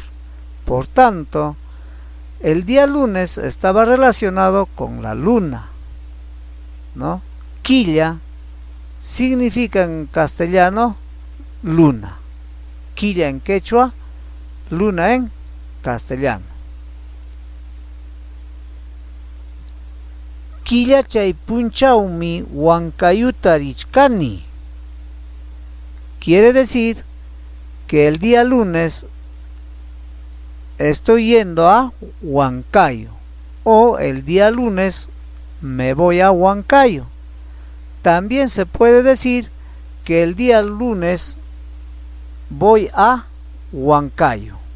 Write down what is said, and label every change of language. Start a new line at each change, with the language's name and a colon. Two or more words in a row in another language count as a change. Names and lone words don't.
Spanish: Por tanto, el día lunes estaba relacionado con la luna, ¿no? Quilla significa en castellano luna. Quilla en quechua, luna en castellano.
Quechua: Quillachaypunchawmi Huancayuta rishkani.
Spanish: Quiere decir que el día lunes estoy yendo a Huancayo, o el día lunes me voy a Huancayo. También se puede decir que el día lunes voy a Huancayo.